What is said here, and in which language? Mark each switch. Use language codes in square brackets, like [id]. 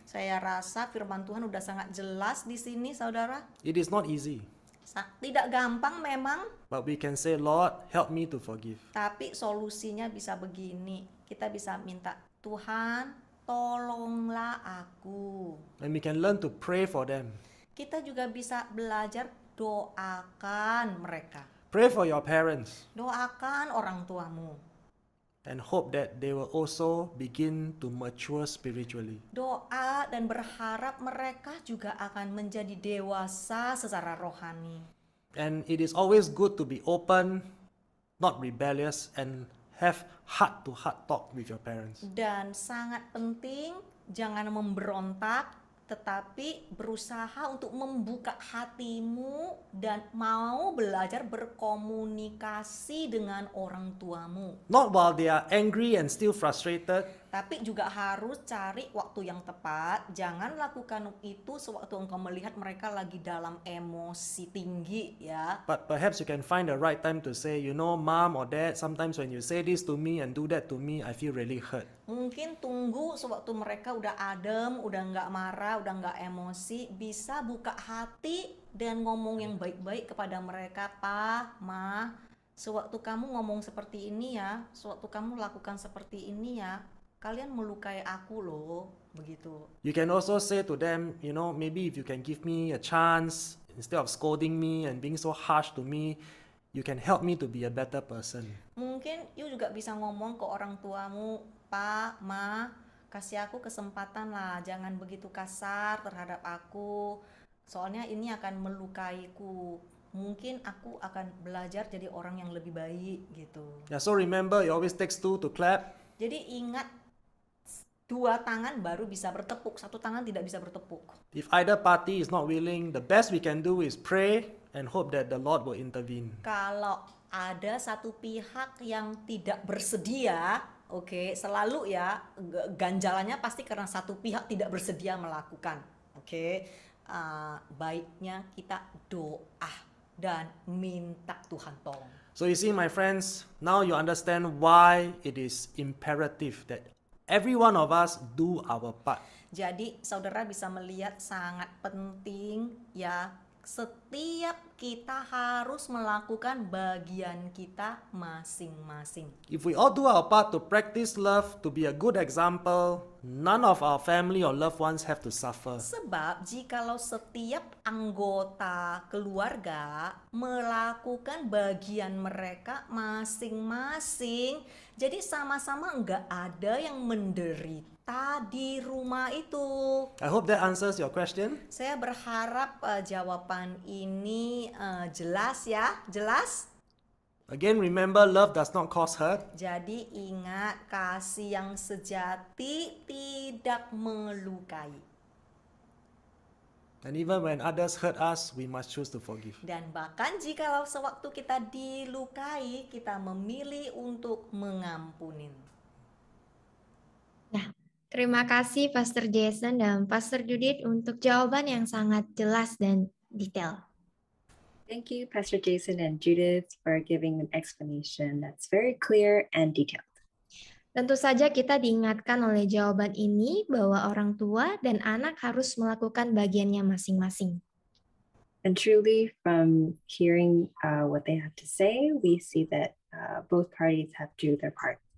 [id] Saya rasa firman Tuhan udah sangat jelas di sini, saudara. [en] It is not easy, [id] Tidak gampang memang, [en] but we can say, Lord, help me to forgive. [id] tapi solusinya bisa begini. Kita bisa minta, Tuhan, tolonglah aku. [en] And we can learn to pray for them. [id] Kita juga bisa belajar doakan mereka. [en] Pray for your parents [id] Doakan orang tuamu. [en] and hope that they will also begin to mature spiritually. [id] Doa dan berharap mereka juga akan menjadi dewasa secara rohani. [en] And it is always good to be open, not rebellious, and have heart-to-heart talk with your parents. [id] Dan sangat penting jangan memberontak, tetapi berusaha untuk membuka hatimu dan mau belajar berkomunikasi dengan orang tuamu. [en] Not while they are angry and still frustrated, [id] Tapi juga harus cari waktu yang tepat. Jangan lakukan itu sewaktu engkau melihat mereka lagi dalam emosi tinggi ya. [en] but perhaps you can find the right time to say, you know, mom or dad, sometimes when you say this to me and do that to me, I feel really hurt. [id] Mungkin tunggu sewaktu mereka udah adem, udah nggak marah, udah nggak emosi, bisa buka hati dan ngomong yang baik-baik kepada mereka. Pa, ma, sewaktu kamu ngomong seperti ini ya, sewaktu kamu lakukan seperti ini ya, kalian melukai aku loh, begitu. [en] You can also say to them, you know, maybe if you can give me a chance, instead of scolding me and being so harsh to me, you can help me to be a better person. [id] Mungkin you juga bisa ngomong ke orang tuamu, Pa, Ma, kasih aku kesempatan lah, jangan begitu kasar terhadap aku, soalnya ini akan melukaiku. Mungkin aku akan belajar jadi orang yang lebih baik gitu. [en] Yeah, so remember, it always takes two to clap. [id] Jadi ingat, 2 tangan baru bisa bertepuk, 1 tangan tidak bisa bertepuk. [en] If either party is not willing, the best we can do is pray and hope that the Lord will intervene. [id] Kalau ada satu pihak yang tidak bersedia, oke, selalu ya ganjalannya pasti karena satu pihak tidak bersedia melakukan. Oke, baiknya kita doa dan minta Tuhan tolong. [en] So you see, my friends, now you understand why it is imperative that every one of us do our part. [id] Jadi saudara bisa melihat sangat penting ya, setiap kita harus melakukan bagian kita masing-masing. [en] If we all do our part to practice love, to be a good example, none of our family or loved ones have to suffer. [id] Sebab jikalau setiap anggota keluarga melakukan bagian mereka masing-masing, jadi sama-sama enggak ada yang menderita di rumah itu. [en] I hope that answers your question. [id] Saya berharap jawaban ini jelas ya, jelas. [en] Again, remember, love does not cause hurt. [id] Jadi ingat, kasih yang sejati tidak melukai. [en] And even when others hurt us, we must choose to forgive. [id] Dan bahkan jikalau sewaktu kita dilukai, kita memilih untuk mengampuni. Nah, terima kasih Pastor Jason dan Pastor Judith untuk jawaban yang sangat jelas dan detail. [en] Thank you, Pastor Jason and Judith, for giving an explanation that's very clear and detailed. [id] Tentu saja kita diingatkan oleh jawaban ini bahwa orang tua dan anak harus melakukan bagiannya masing-masing. [en] And truly, from hearing what they have to say, we see that both parties have to do their part.